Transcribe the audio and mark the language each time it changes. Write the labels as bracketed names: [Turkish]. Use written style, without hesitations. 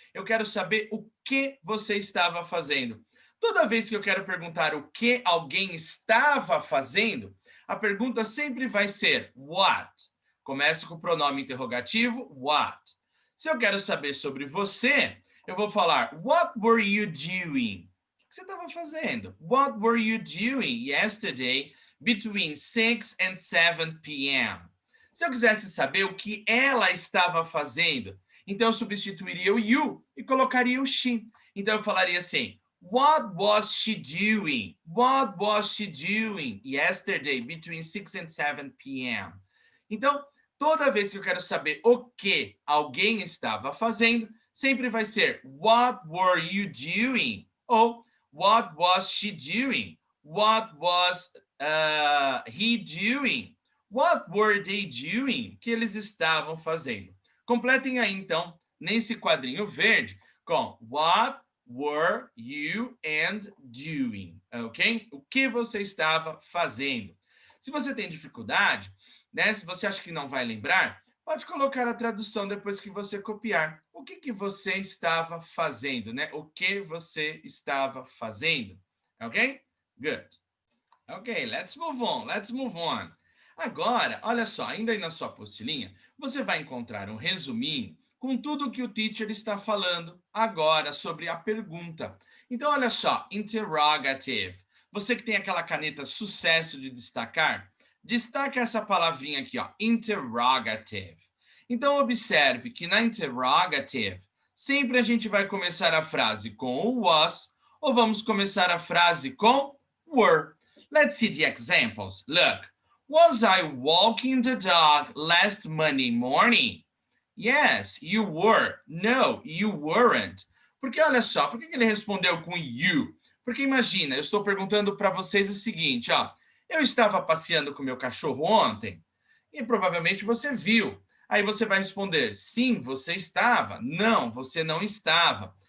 [Portuguese] Eu quero saber o que você estava fazendo. Toda vez que eu quero perguntar o que alguém estava fazendo, a pergunta sempre vai ser what. Começo com o pronome interrogativo, what. Se eu quero saber sobre você, eu vou falar, [English] what were you doing? [Portuguese] O que você estava fazendo? [English] What were you doing yesterday between 6 and 7 p.m.? [Portuguese] Se eu quisesse saber o que ela estava fazendo, então eu substituiria o you e colocaria o she. Então eu falaria assim, [English] what was she doing? What was she doing yesterday between 6 and 7 p.m.? [Portuguese] Então, toda vez que eu quero saber o que alguém estava fazendo, sempre vai ser [English] what were you doing? Ou what was she doing? What was he doing? What were they doing? [Portuguese] Que eles estavam fazendo. Completem aí, então, nesse quadrinho verde, com what were you and doing, ok? O que você estava fazendo. Se você tem dificuldade, né, se você acha que não vai lembrar, pode colocar a tradução depois que você copiar. O que você estava fazendo, né? O que você estava fazendo, ok? [English] Good. Ok, let's move on, let's move on. [Portuguese] Agora, olha só, ainda aí na sua apostilinha, você vai encontrar um resuminho com tudo que o teacher está falando agora sobre a pergunta. Então, olha só, interrogative. Você que tem aquela caneta sucesso de destacar, destaca essa palavrinha aqui, ó, interrogative. Então, observe que na interrogative, sempre a gente vai começar a frase com o was, ou vamos começar a frase com were. [English] Let's see the examples. Look, was I walking the dog last Monday morning? Yes, you were. No, you weren't. [Portuguese] Porque olha só, por que ele respondeu com you? Porque imagina, eu estou perguntando para vocês o seguinte, ó. Eu estava passeando com meu cachorro ontem e provavelmente você viu. Aí você vai responder, sim, você estava. Não, você não estava.